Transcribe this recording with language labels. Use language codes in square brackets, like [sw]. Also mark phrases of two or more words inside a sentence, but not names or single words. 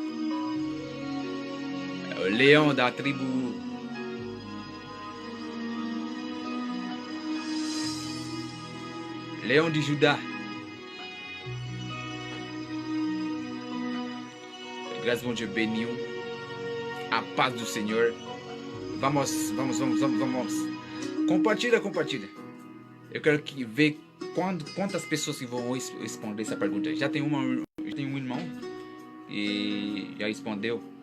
[fr] Léon de la tribu. Léon du Juda. Grâce mon Dieu béni. [pt] A paz do Senhor. Vamos. Compartilha. Eu quero ver quantas pessoas que vão responder essa pergunta. Já tem um irmão e já respondeu.